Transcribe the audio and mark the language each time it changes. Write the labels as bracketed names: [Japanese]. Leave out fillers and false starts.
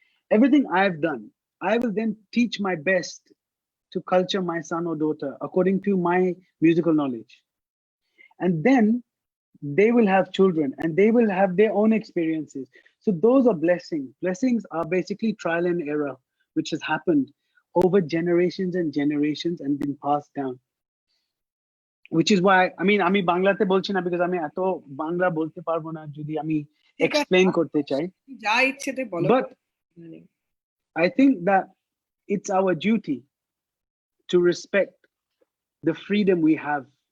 [English] Everything I've done, I will then teach my best to culture my son or daughter according to my musical knowledge. And then they will have children and they will have their own experiences. So those are blessings. Blessings are basically trial and error, which has happened over generations and generations and been passed down. Which is why, I mean, [Bangla] আমি বাংলাতে বলছি না [English] because [Bangla] আমি এত বাংলা বলতে পারবো না যদি আমি explain করতে চাই। যা ইচ্ছেতে বলো। [English] But I think that it's our duty to respect the freedom we have.